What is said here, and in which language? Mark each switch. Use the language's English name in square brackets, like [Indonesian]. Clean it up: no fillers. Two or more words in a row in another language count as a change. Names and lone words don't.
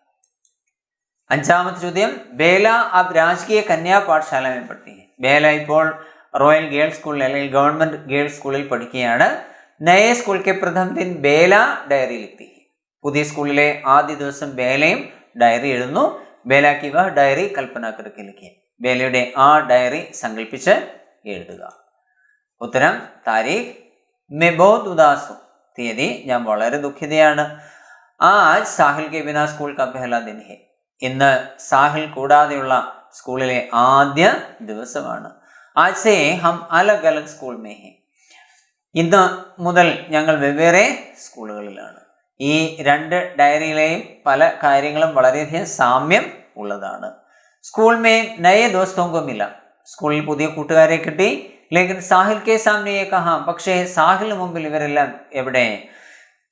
[Malayalam] അഞ്ചാമത്തെ ചോദ്യം, [Hindi] बेला अब राजकीय कन्या पाठशाला में पढ़ती है. [Malayalam] ബേല ഇപ്പോൾ [English] Royal Girls [Malayalam] സ്കൂളിൽ അല്ലെങ്കിൽ [English] Government Girls [Malayalam] സ്കൂളിൽ പഠിക്കുകയാണ്. [Hindi] नय स्कूल के प्रथम दिन बेला डायरी लिखती है. [Malayalam] പുതിയ സ്കൂളിലെ ആദ്യ ദിവസം ബേലയും ഡയറി എഴുതുന്നു. [Hindi] ബേല की वह डायरी कल्पना करके लिखी. [Malayalam] ബേലയുടെ ആ ഡയറി സങ്കല്പിച്ച് എഴുതുക. [Hindi] ഉത്തരം, താരീഖ് मैं बहुत उदास हूँ. [Malayalam] തീയതി, ഞാൻ വളരെ ദുഃഖിതയാണ്. [Hindi] आज साहिल के बिना स्कूल का पहला दिन है. [Malayalam] ഇന്ന് സാഹിൽ കൂടാതെയുള്ള സ്കൂളിലെ ആദ്യ ദിവസമാണ്. [Hindi] आज से हम अलग अलग स्कूल में हैं. [Malayalam] ഇന്ന് മുതൽ ഞങ്ങൾ വെവ്വേറെ സ്കൂളുകളിലാണ്. ഈ രണ്ട് ഡയറിയിലെയും പല കാര്യങ്ങളും വളരെയധികം സാമ്യം ഉള്ളതാണ്. [Hindi] स्कूल मे नये दोस्तो को मिला. [Malayalam] സ്കൂളിൽ പുതിയ കൂട്ടുകാരെ കിട്ടി. [Hindi] लेकिन साहिल के सामने कहा. [Malayalam] പക്ഷേ സാഹിലിന് മുമ്പിൽ ഇവരെല്ലാം എവിടെ?